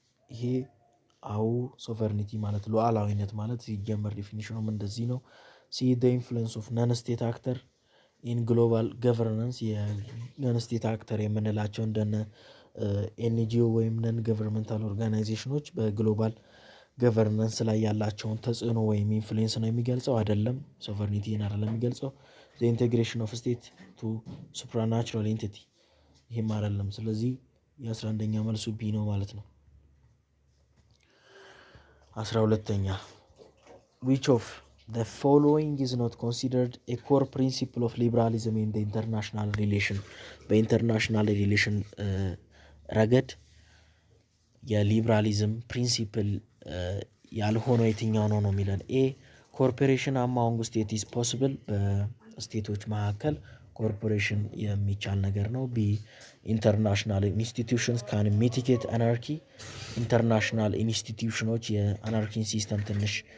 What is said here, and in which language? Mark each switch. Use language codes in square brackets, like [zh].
[am] ይሄ ሶቨርኒቲ ማለት ሉዓላዊነት ማለት ሲጀመር ዲፊኒሽኑም እንደዚህ ነው። ሲ [en] the influence of non-state actor in global governance። [am] የነን-ስቴት አክተር የምንላቸው እንደነ ኤንጂኦ ወይም ነን ገቨርንመንታል ኦርጋናይዜሽኖች በግሎባል ገቨርናንስ ላይ ያላቸውን ተጽዕኖ ወይም ኢንፍሉዌንስ ነው የሚገልጸው። አይደለም፣ ሶቨርኒቲን አይደለም የሚገልጸው። [en] the integration of state to supranatural entity። [am] ይሄም አይደለም። ስለዚህ የ11ኛ መልሱ ቢ ነው ማለት ነው። 12ኛ [en] which of the following is not considered a core principle of liberalism in the international relation? [am] በኢንተርናሽናል ሪሌሽን ረገድ የሊብራሊዝም ፕሪንሲፕል ያልሆነው የትኛው ነው ነው የሚለን። [en] ኤ ኮርፖሬሽን አማውንግ ስቴት ኢዝ ፖስብል፣ [am] በስቴቶች መካከል ኮርፖሬሽን የሚቻል ነገር ነው። [en] ቢ ኢንተርናሽናል ኢንስቲትዩሽንስ ካን ሚቲጌት አናርኪ፣ [am] ኢንተርናሽናል ኢንስቲትዩሽኖች የአናርኪን ሲስተም ትንሽ